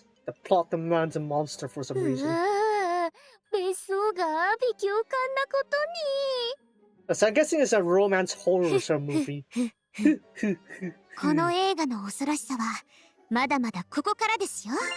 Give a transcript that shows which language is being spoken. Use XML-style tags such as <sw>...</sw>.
<en>the plot demands a monster for some う reason.</en> <ja>わ、別荘が微妙感なことに。</ja> <en>So I'm guessing it's a romance horror movie.</en> <ja>この映画の恐ろしさはまだまだここからですよ。</ja>